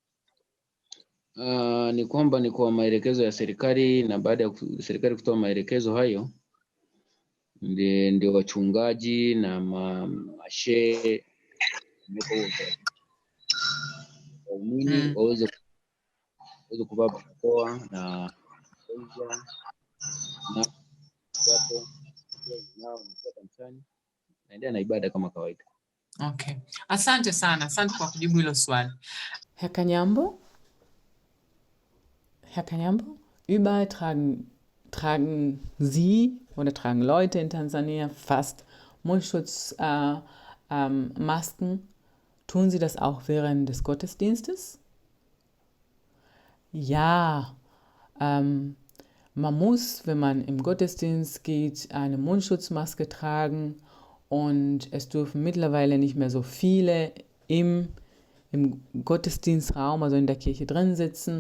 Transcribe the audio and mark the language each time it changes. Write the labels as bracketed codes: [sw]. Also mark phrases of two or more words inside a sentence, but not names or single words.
[sw] Ni kwamba ni kwa maelekezo ya serikali, na baada ya serikali kutoa maelekezo hayo ndio wachungaji na mashehe waweze kuvaa barakoa na kanisani naendelea na ibada kama kawaida. Okay. Asante sana. Asante kwa kujibu hilo swali. [de] Herr Kanyambo, überall tragen Sie oder tragen Leute in Tansania fast Mundschutzmasken. Tun Sie das auch während des Gottesdienstes? Ja, man muss, wenn man im Gottesdienst geht, eine Mundschutzmaske tragen und es dürfen mittlerweile nicht mehr so viele im Gottesdienstraum, also in der Kirche drin sitzen.